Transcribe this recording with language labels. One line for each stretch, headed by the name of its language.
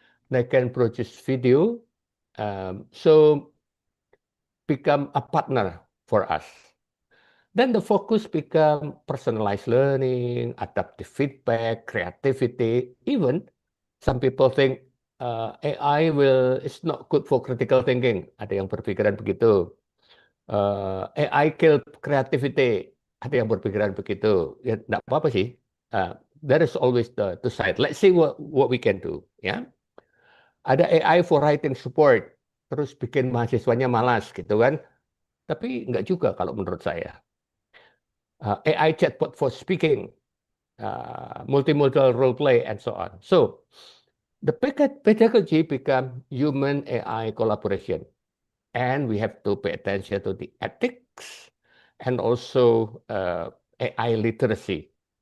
English: they can produce video. So become a partner for us. Then the focus become personalized learning, adaptive feedback, creativity. Even some people think AI is not good for critical thinking.
Indonesian: Ada yang berpikiran begitu.
English: AI kill creativity.
Indonesian: Ada yang berpikiran begitu. Ya, tidak apa-apa sih.
English: There is always the side. Let's see what we can do.
Indonesian: Ya, ada
English: AI for writing support.
Indonesian: Terus bikin mahasiswanya malas gitu kan. Tapi nggak juga kalau menurut saya.
English: AI chatbot for speaking, multimodal role play, and so on. So the pedagogy become human AI collaboration. And we have to pay attention to the ethics and also AI literacy.